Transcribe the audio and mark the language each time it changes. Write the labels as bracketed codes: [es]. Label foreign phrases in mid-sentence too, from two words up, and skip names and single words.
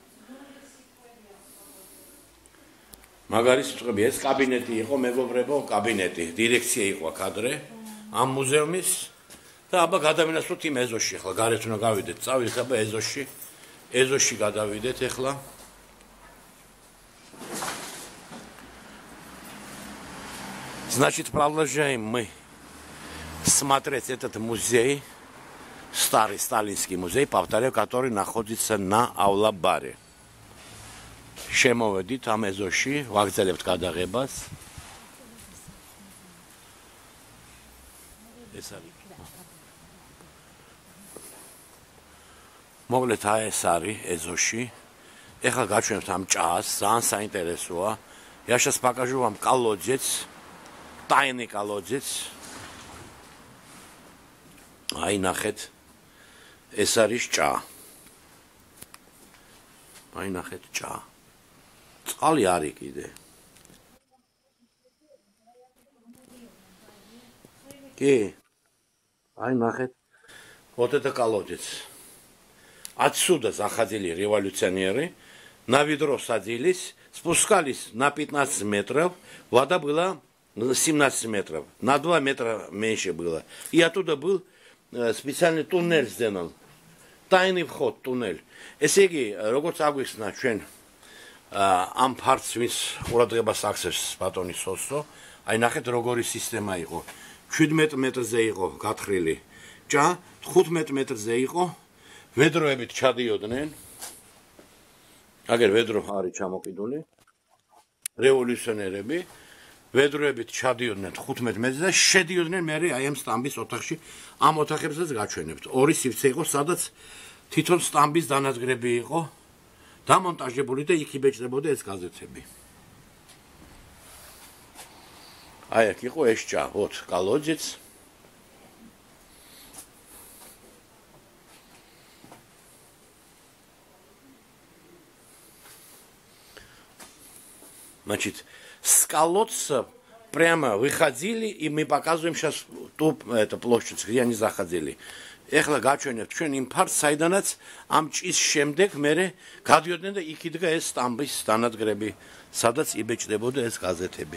[ka] მაგარი სიტყვებია, ეს კაბინეტი იყო, მეგობრებო, კაბინეტი, დირექცია იყო აქ ადრე, ამ მუზეუმის და აბა გადავინაცვლოთ იმ ეზოში, ახლა გარეთ უნდა გავიდეთ, წავიდეთ აბა ეზოში გადავიდეთ ახლა. [ru] Значит, продолжаем мы смотреть этот музей, старый сталинский музей, повторяю, который находится на Авлабаре. [ka] Შემოვედით ამ ეზოში, ვაგრძელებთ გადაღებას. ეს არის. მოკლედ ეს არის ეზოში. ეხლა გაჩვენებთ ამ ჭას, ძალიან საინტერესოა. [ru] Я сейчас покажу вам колодец. Тайный колодец. [ka] აი ნახეთ. ეს არის ჭა. აი ნახეთ ჭა. წყალი არის კიდე. Ки. აი ნახეთ. [ru] Вот это колодец. Отсюда заходили революционеры, на ведро садились, спускались на 15 метров, вода была 17 метров, на 2 метра меньше было. И оттуда был специальный туннель сделан. Тайный вход, туннель. [ka] Ესე იგი, როგორც აგვიხსნა ჩვენ ამ ფართს ვის ყურადღებას აქცევს ბატონი სოსო, აი ნახეთ როგორი სისტემა იყო. 17 მეტრზე იყო გათხრილი ჭა, 15 მეტრზე იყო, ვედროებით ჩადიოდნენ. აგერ ვედრო არის ჩამოკიდული. რევოლუციონერები ვედროებით ჩადიოდნენ 15 მეტრზე და შედიოდნენ მე აი ამ სტამბის ოთახში. ამ ოთახებსაც გაჩვენებთ. ორი სივრცე იყო, სადაც თვითონ სტამბის დანადგრები იყო დამონტაჟებული და იქ იბეჭდებოდა ეს გაზეთები. აი აქ იყო ეს ჭა, [ru] вот, колодец. Значит, с колодца прямо выходили, и мы показываем сейчас ту площадь, где они заходили. [ka] Ეხლა გაჩვენებთ ჩვენ იმ ფართს, საიდანაც ამ ჭის შემდეგ მერე გადიოდნენ და იქ იდგა ეს სტამბის დანადგრები, სადაც იბეჭდებოდა ეს გაზეთები.